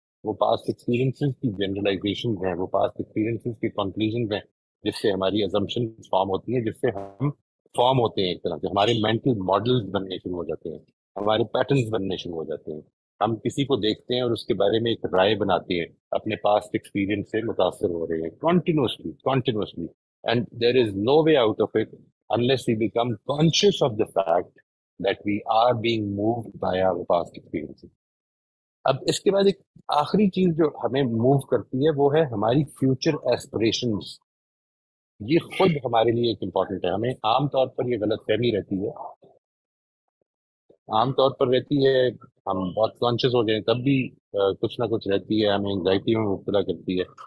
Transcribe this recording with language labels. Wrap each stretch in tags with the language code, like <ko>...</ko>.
<ur>وہ past experiences کی generalisation ہیں، وہ پاسٹ ایکسپیرینسز کی کنکلوژنز ہیں جس سے ہماری assumptions فارم ہوتی ہیں، جس سے ہم فارم ہوتے ہیں. ایک طرح سے ہمارے مینٹل ماڈلز بننے شروع ہو جاتے ہیں، ہمارے پیٹرنز بننے شروع ہو جاتے ہیں. ہم کسی کو دیکھتے ہیں اور اس کے بارے میں ایک رائے بناتے ہیں اپنے پاسٹ ایکسپیرینس سے متاثر ہو رہے ہیں continuously.</ur> <en>And there is no way out of it unless we become conscious of the fact that we are being moved by our past experiences.</en> <ur>اب اس کے بعد ایک آخری چیز جو ہمیں موو کرتی ہے وہ ہے ہماری فیوچر ایسپریشنز. یہ خود ہمارے لیے ایک امپورٹنٹ ہے. ہمیں عام طور پر یہ غلط فہمی رہتی ہے، عام طور پر رہتی ہے، ہم بہت کانشیس ہو جائیں تب بھی کچھ نہ کچھ رہتی ہے، ہمیں انگزائٹی میں مبتلا کرتی ہے.</ur>